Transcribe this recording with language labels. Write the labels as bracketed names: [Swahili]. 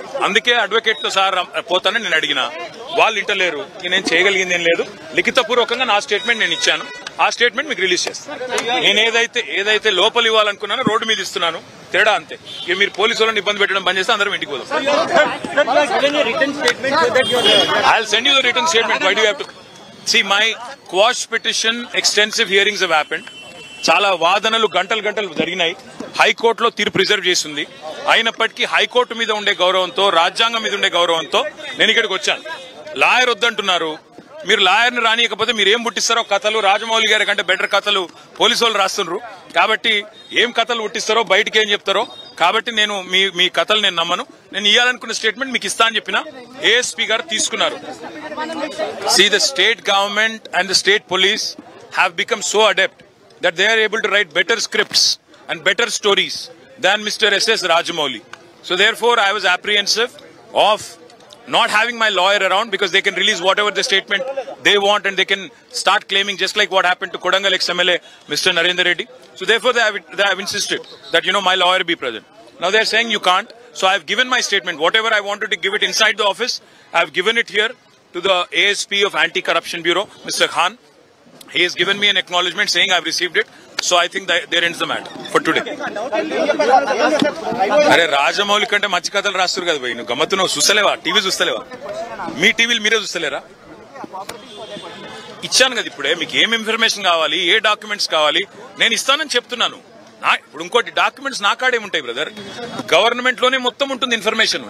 [Telugu] అందుకే అడ్వకేట్ తో సార్ పోతానని నేను అడిగినా, వాళ్ళు ఇంటలేరు. నేను చేయగలిగింది ఏం లేదు, లిఖితపూర్వకంగా నా స్టేట్మెంట్ నేను ఇచ్చాను. ఆ స్టేట్మెంట్ మీకు రిలీజ్ చేస్తాను. నేను ఏదైతే లోపల ఇవ్వాలనుకున్నానో రోడ్డు మీద ఇస్తున్నాను, తేడా అంతే. ఇక మీరు పోలీసు వాళ్ళని ఇబ్బంది పెట్టడం బంద్ చేస్తే అందరం ఇంటికి పోదాం. [English] I'll send you the written statement. Why do you have to see my quash petition? Extensive hearings have happened. [Telugu] చాలా వాదనలు గంటలు జరిగినాయి. హైకోర్టులో తీర్పు రిజర్వ్ చేసింది. అయినప్పటికీ హైకోర్టు మీద ఉండే గౌరవంతో, రాజ్యాంగం మీద ఉండే గౌరవంతో నేను ఇక్కడికి వచ్చాను. లాయర్ వద్దంటున్నారు. మీరు లాయర్ని రానియకపోతే మీరు ఏం పుట్టిస్తారో కథలు, రాజమౌళి గారి కంటే బెటర్ కథలు పోలీసు వాళ్ళు రాస్తున్నారు. కాబట్టి ఏం కథలు పుట్టిస్తారో, బయటికి ఏం చెప్తారో, కాబట్టి నేను మీ కథలు నేను నమ్మను. నేను ఇవ్వాలనుకున్న స్టేట్మెంట్ మీకు ఇస్తా అని చెప్పిన. ఏఎస్పీ గారు తీసుకున్నారు. [English] See, the state government and the state police have become so adept that they are able to write better scripts and better stories than Mr. S.S. Rajamouli. So therefore, I was apprehensive of not having my lawyer around because they can release whatever the statement they want and they can start claiming just like what happened to Kodangal ex-MLA Mr. Narendra Reddy. So therefore, they have insisted that, my lawyer be present. Now they are saying you can't. So I have given my statement. Whatever I wanted to give it inside the office, I have given it here to the ASP of Anti-Corruption Bureau, Mr. Khan. He has given me an acknowledgement saying I have received it. So I think that there ends the matter for today. [Telugu] అరే రాజమౌళి కంటే మంచి కథలు రాస్తారు కదా భయ్. నువ్వు గమ్మత్తు నువ్వు చూస్తలేవా? టీవీ చూస్తలేవా? మీ టీవీలు మీరే చూస్తలేరా? ఇచ్చాను కదా ఇప్పుడే. మీకు ఏం ఇన్ఫర్మేషన్ కావాలి, ఏ డాక్యుమెంట్స్ కావాలి నేను ఇస్తానని చెప్తున్నాను. ఇప్పుడు ఇంకోటి డాక్యుమెంట్స్ నా కాడే ఉంటాయి బ్రదర్. గవర్నమెంట్ లోనే మొత్తం ఉంటుంది ఇన్ఫర్మేషన్.